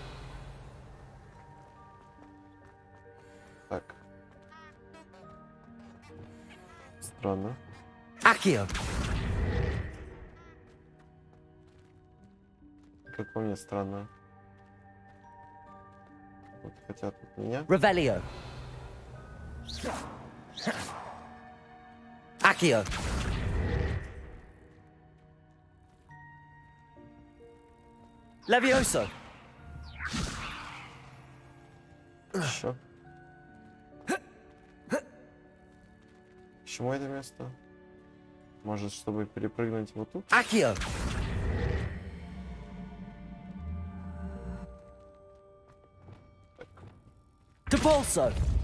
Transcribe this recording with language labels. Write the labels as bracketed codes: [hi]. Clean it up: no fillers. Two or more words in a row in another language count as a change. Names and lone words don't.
[ru] Так. Странно. Accio. Как по мне, странно. Вот хотят от меня. Revelio. Accio. Levioso. Еще. Почему это место? Может, чтобы перепрыгнуть вот тут? Accio. Depulso.